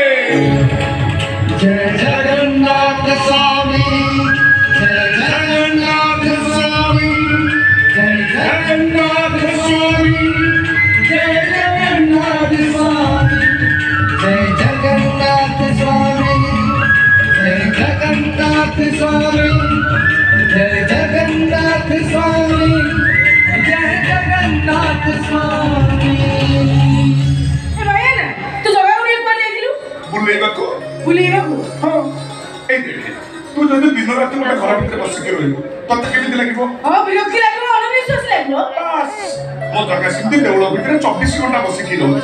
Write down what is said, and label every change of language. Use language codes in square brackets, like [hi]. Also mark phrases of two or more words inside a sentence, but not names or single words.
[or] जय जगन्नाथ स्वामी, जय जगन्नाथ स्वामी, जय जगन्नाथ स्वामी, जय जगन्नाथ स्वामी, जय जगन्नाथ स्वामी, जय जगन्नाथ स्वामी, जय जगन्नाथ स्वामी, जय जगन्नाथ स्वामी। ବୁଲେଇବାକୁ ହଁ ଏଇ ଦେଖେ ତୁ ଯଦି ଦିନ ରାତି ଗୋଟେ ଘର ଭିତରେ ବସିକି ରହିବୁ ତତେ କେମିତି ଲାଗିବ? ବିରକ୍ତି ଲାଗିବ, ଅଣନିଶ୍ୱାସୀ ଲାଗିବ। ବାସ୍ ମୋ ଜଗା ସେମିତି ଦେଉଳ ଭିତରେ 24 ଘଣ୍ଟା ବସିକି ରହୁଛି।